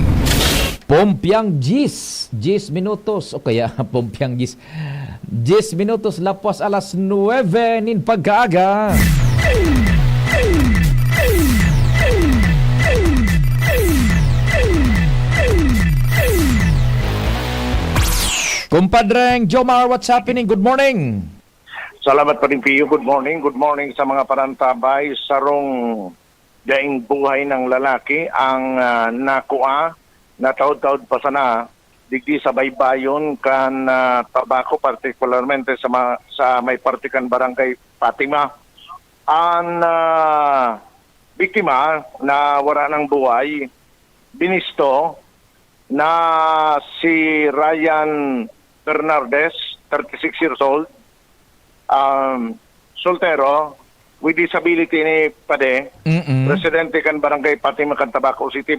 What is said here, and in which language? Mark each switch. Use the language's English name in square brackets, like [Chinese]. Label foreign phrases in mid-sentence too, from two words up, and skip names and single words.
[Bikol] Pompiang Gis, 10 minutos. O kaya, Pompiang Gis. 10 minutos lapas alas 9 nin pagkaaga. Kumpadreng Jomar, [English] what's happening? Good morning. [Bikol] Salamat pa rin, Pio. [English] Good morning. Good morning [Bikol] sa mga parantabay. Sarong daing buhay ng lalaki ang nakuha, nataod-taod pa sana, digdi sa baybayon kan tabako, particularmente sa may partikan barangay Fatima. Ang biktima na wala ng buhay, binisto na si Ryan Bernardes, 36 [English] years old, [Bikol] soltero, [English] with disability [Bikol] ni Pade, residente kan barangay Fatima kan Tabaco City.